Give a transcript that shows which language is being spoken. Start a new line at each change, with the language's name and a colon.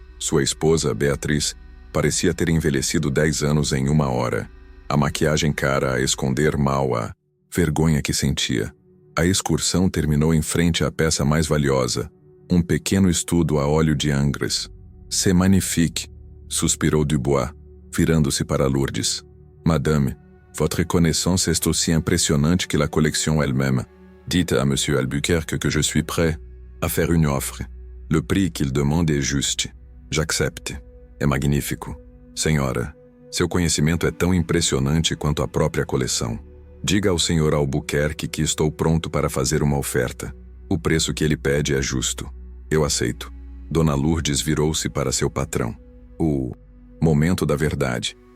Portuguese: Sua esposa, Beatriz, parecia ter envelhecido 10 anos em 1 hora. A maquiagem cara a esconder mal a vergonha que sentia. A excursão terminou em frente à peça mais valiosa, um pequeno estudo a óleo de Angres.
French: "C'est magnifique",
Portuguese: suspirou Dubois, virando-se para Lourdes.
French: "Madame, votre connaissance est aussi impressionnante que la collection elle-même. Dites à Monsieur Albuquerque que je suis prêt à faire une offre. Le prix qu'il demande est juste. J'accepte.
Portuguese: É magnífico. Senhora, seu conhecimento é tão impressionante quanto a própria coleção. Diga ao Sr. Albuquerque que estou pronto para fazer uma oferta. O preço que ele pede é justo. Eu aceito." Dona Lourdes virou-se para seu patrão. O momento da verdade.